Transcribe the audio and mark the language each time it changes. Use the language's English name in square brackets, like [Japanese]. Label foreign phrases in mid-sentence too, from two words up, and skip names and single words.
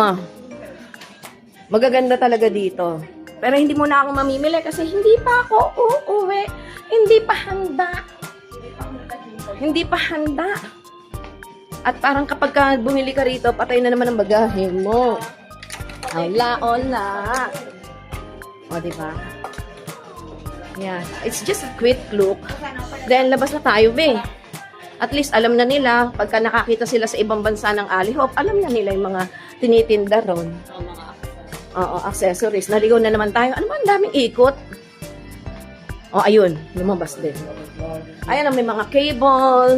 [Filipino] Magaganda talaga dito. Pero hindi muna ako mamimili kasi hindi pa ako uuwi. Hindi pa handa. Hindi pa handa. At parang kapag bumili ka rito, patay na naman ang bagahe mo. [Spanish] Hola, hola. O, [Filipino] diba? [English] Yeah. It's just a quick look. Then, [Filipino] labas na tayo, be. [English] At least, [Filipino] alam na nila, pagka nakakita sila sa ibang bansa ng Ali Hop, alam na nila yung mga tinitinda ron. Oo, accessories. Naligaw na naman tayo. Ano ba, ang daming ikot. O, ayun. Lumabas din. Ayan, may mga cable.